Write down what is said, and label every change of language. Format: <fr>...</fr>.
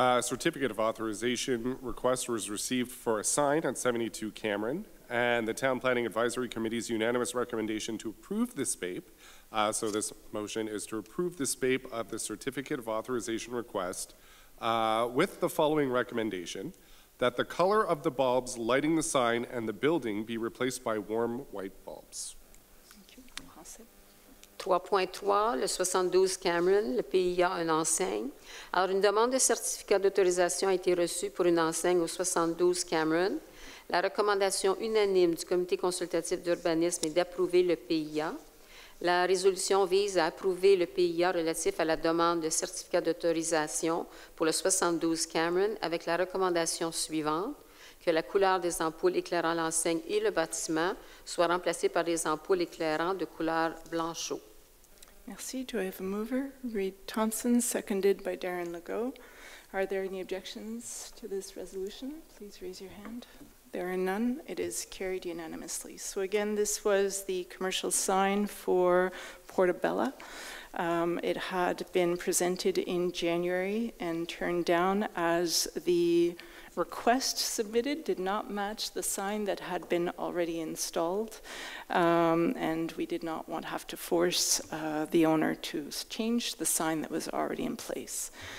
<en>Certificate of authorization request was received for a sign at 72 Cameron, and the Town Planning Advisory Committee's unanimous recommendation to approve the SPAPE. So this motion is to approve the SPAPE of the certificate of authorization request with the following recommendation: that the color of the bulbs lighting the sign and the building be replaced by warm white bulbs.</en> <fr>3.3, le 72 Cameron, le PIA, une enseigne. Alors, une demande de certificat d'autorisation a été reçue pour une enseigne au 72 Cameron. La recommandation unanime du Comité consultatif d'urbanisme est d'approuver le PIA. La résolution vise à approuver le PIA relatif à la demande de certificat d'autorisation pour le 72 Cameron avec la recommandation suivante: que la couleur des ampoules éclairant l'enseigne et le bâtiment soit remplacée par des ampoules éclairant de couleur blanchot.</fr> <en>Merci. Do I have a mover? Reed Thompson, seconded by Darren Legault. Are there any objections to this resolution? Please raise your hand. There are none. It is carried unanimously. So again, this was the commercial sign for Portobello. It had been presented in January and turned down as the request submitted did not match the sign that had been already installed, and we did not want to have to force the owner to change the sign that was already in place.</en>